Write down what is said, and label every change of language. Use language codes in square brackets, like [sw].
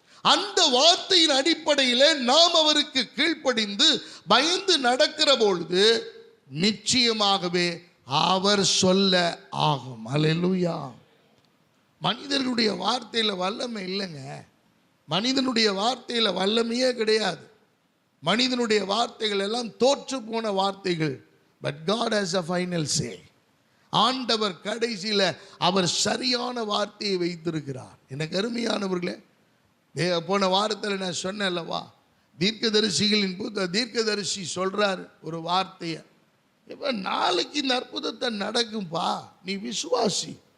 [ta] அந்த வார்த்தையின் அடிப்படையிலே நாம் அவருக்கு கீழ்ப்படிந்து பயந்து நடக்கிற பொழுது நிச்சயமாகவே அவர் சொல்ல ஆகும். அல்லேலூயா. மனிதர்களுடைய வார்த்தையில வல்லமை இல்லைங்க, மனிதனுடைய வார்த்தையில வல்லமையே கிடையாது. மனிதனுடைய வார்த்தைகள் எல்லாம் தோற்று போன வார்த்தைகள். [en] But God has a final say. [ta] ஆண்டவர் கடைசியில் அவர் சரியான வார்த்தையை வைத்திருக்கிறார். எனக்கு அருமையானவர்களே, போன வாரத்தில் நான் சொன்னேன் அல்லவா, தீர்க்கதரிசிகளின் தீர்க்கதரிசி சொல்றார் ஒரு வார்த்தையை, இப்போ நாளைக்கு இந்த அற்புதத்தை நடக்கும்பா, நீ விசுவாசி.